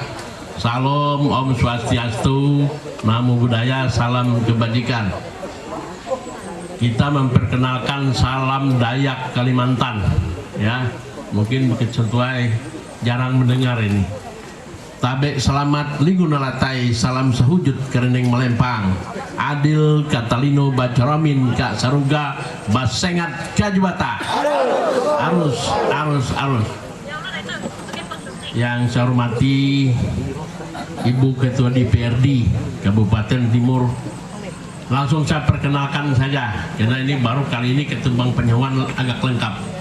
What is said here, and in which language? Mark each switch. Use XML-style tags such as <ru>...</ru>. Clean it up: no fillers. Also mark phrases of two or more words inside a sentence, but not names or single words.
<id>Salam,</id> <ban>Om Swastiastu,</ban> <pi>Namo Buddhaya,</pi> <id>salam kebajikan. Kita memperkenalkan salam Dayak Kalimantan, ya. Mungkin Bukit Santuai jarang mendengar ini.</id> <nij>Tabe selamat ligunalatai, salam sahujud kereneng melempang.</nij> <knx>Adil Katalino Bacaramin Kak Saruga Basengat Kajubata. Arus.</knx> <id>Yang saya hormati Ibu Ketua DPRD Kabupaten Timur. Langsung saya perkenalkan saja, karena ini baru kali ini ke Tumbang Panyawan agak lengkap.</id>